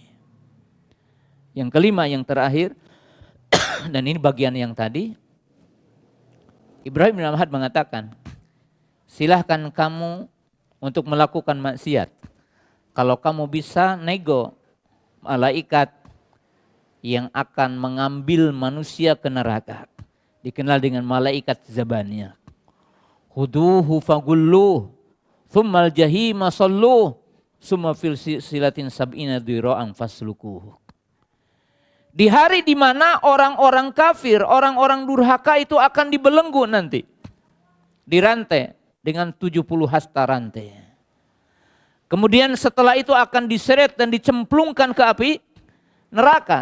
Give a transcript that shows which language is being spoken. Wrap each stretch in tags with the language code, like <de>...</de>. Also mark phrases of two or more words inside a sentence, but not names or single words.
<id>Yang kelima, yang terakhir, dan ini bagian yang tadi, Ibrahim bin Adham mengatakan, silahkan kamu untuk melakukan maksiat. Kalau kamu bisa nego malaikat yang akan mengambil manusia ke neraka. Dikenal dengan malaikat Zabaniyah.</id> <ar>خذوه فغلوه ثم الجحيم صلوه ثم في سلسلة سبعين ذراعا فاسلكوه.</ar> <id>Di hari di mana orang-orang kafir, orang-orang durhaka itu akan dibelenggu nanti. Dirantai dengan 70 hasta rantai. Kemudian setelah itu akan diseret dan dicemplungkan ke api neraka.</id>